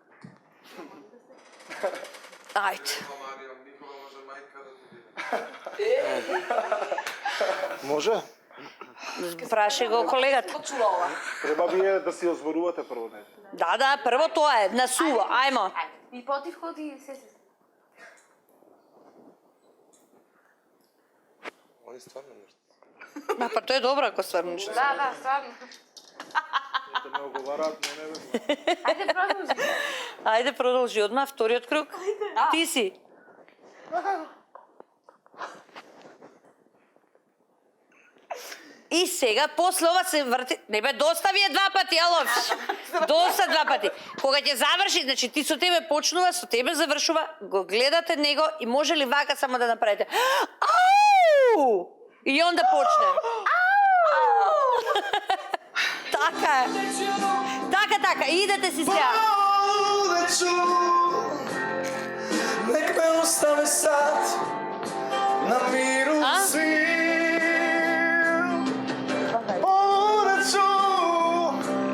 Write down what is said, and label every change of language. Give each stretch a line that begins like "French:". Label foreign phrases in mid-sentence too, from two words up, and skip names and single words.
Macedonian: Ајде. Може? Праши го колегата. Треба вие да си озворувате прво, не? Да, прво тоа е, насува, ајмо. И потив ходи се.
Serbian: Oni stvarno nešto.
Macedonian: Па тоа е добро ако стварно нешто. Да, стварно. Да ме оговараат, не бе. Ајде продолжи. Ајде продолжи одма, вториот круг. Ти си. И сега, после ова се врти... Не бе, доста ви е два пати, алов. Доста два пати. Кога ќе заврши, значи ти со тебе почнува, со тебе завршува, го гледате него и може ли вака само да направите? Ау! И онда почне. Ау! Така е. Така, идете си сега.
Serbian: Poludeću, nek me ostave sad na miru A? svim. Poludeću,